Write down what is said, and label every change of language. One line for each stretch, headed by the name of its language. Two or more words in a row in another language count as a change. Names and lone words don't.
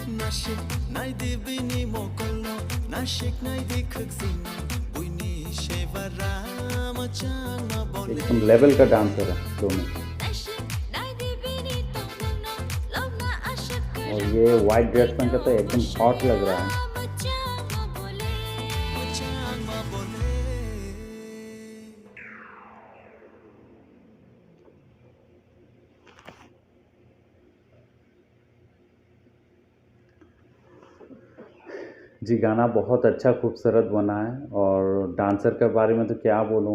Kok Borok: Nashik nai di bini mokolno Nashik nai di khakzina Buini shevara Machan ma bole
Hindi: एकदम लेवल का डांसर है दोनों। और ये
English: white dress
Hindi: पहन के तो एकदम हॉट लग रहा है।
Kok Borok: Machan ma bole
Hindi: जी गाना बहुत अच्छा खूबसूरत बना है और डांसर के बारे में तो क्या बोलूँ।